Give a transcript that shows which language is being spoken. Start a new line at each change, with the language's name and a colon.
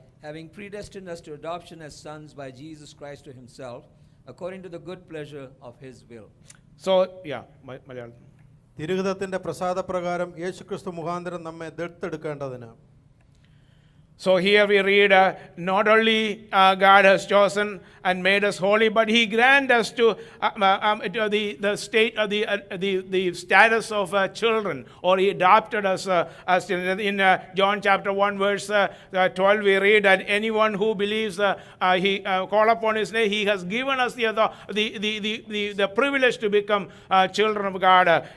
English: Having predestined us to adoption as sons by Jesus Christ to himself, according to the good pleasure of his will. So, yeah, Malayalam.
Malayalam: തിരുഹിതത്തിന്റെ പ്രസാദപ്രകാരം യേശുക്രിസ്തു മുഖാന്തരം നമ്മെ ദത്തെടുക്കേണ്ടതിന്.
English: So here we read, not only God has chosen and made us holy, but He granted us to the state of the status of children, or He adopted us as in John chapter 1 verse 12 we read that anyone who believes He call upon His name, He has given us the privilege to become children of God.